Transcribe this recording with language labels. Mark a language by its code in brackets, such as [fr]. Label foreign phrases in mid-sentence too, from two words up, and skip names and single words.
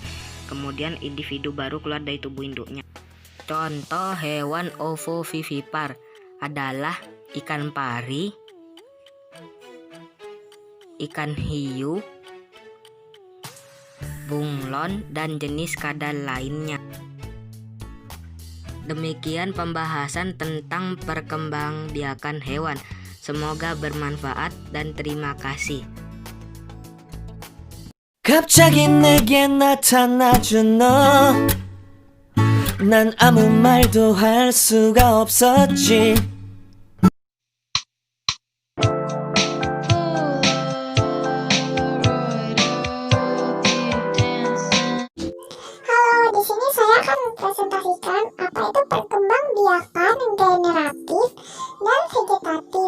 [id] Kemudian individu baru keluar dari tubuh induknya. Contoh hewan ovovivipar adalah ikan pari, ikan hiu, bunglon, dan jenis kadal lainnya. Demikian pembahasan tentang perkembangbiakan hewan. Semoga bermanfaat dan terima kasih. [ko] 갑자기 내게 나타나준 너 난 아무 말도 할 수가 없었지 [id] Halo, di sini saya akan mempresentasikan apa itu perkembangbiakan generatif dan vegetatif.